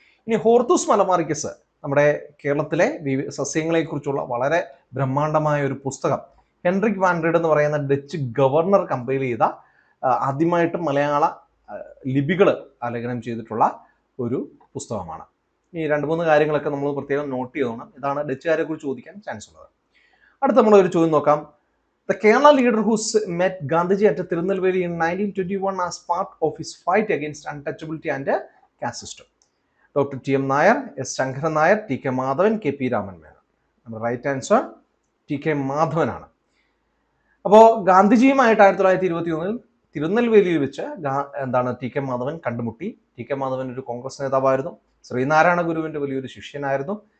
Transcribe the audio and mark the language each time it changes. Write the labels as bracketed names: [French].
[Malayalam] ഇനി ഹോർത്തൂസ് മലമാറിക്കസ് നമ്മുടെ കേരളത്തിലെ സസ്യങ്ങളെ കുറിച്ചുള്ള വളരെ ബ്രഹ്മാണ്ഡമായ ഒരു പുസ്തകം ഹെൻറിക് വാൻ റീഡ് എന്ന് പറയുന്ന ഡച്ച് ഗവർണർ കമ്പൈൽ ചെയ്ത ആദ്യമായിട്ട് മലയാള ലിപികൾ ആലേഖനം ചെയ്തിട്ടുള്ള ഒരു പുസ്തകമാണ്. ഈ 2-3 കാര്യങ്ങളൊക്കെ നമ്മൾ പ്രത്യേകം നോട്ട് ചെയ്തോണം. ഇതാണ് ഡച്ചുകാരെ കുറിച്ച് ചോദിക്കാൻ ചാൻസ് ഉള്ളത്. അടുത്ത നമ്മളൊരു ചോദ്യം നോക്കാം. [English] The Kerala leader who met Gandhiji at Tirunelveli in 1921 as part of his fight against untouchability and caste system. Dr. T.M. Nair, S. Shankaran Nair, T.K. Madhavan, K.P. Raman Menon. [Malayalam] നമ്മുടെ right answer T.K. മാധവനാണ്. അപ്പോൾ ഗാന്ധിജിയുമായിട്ട് 1921 തിരുനെൽവേലിയിൽ വെച്ച് T.K. Madhavan കണ്ടുമുട്ടി. T.K. Madhavan ഒരു കോൺഗ്രസ് നേതാവായിരുന്നു. ശ്രീനാരായണ ഗുരുവിന്റെ വലിയൊരു ശിഷ്യനായിരുന്നു.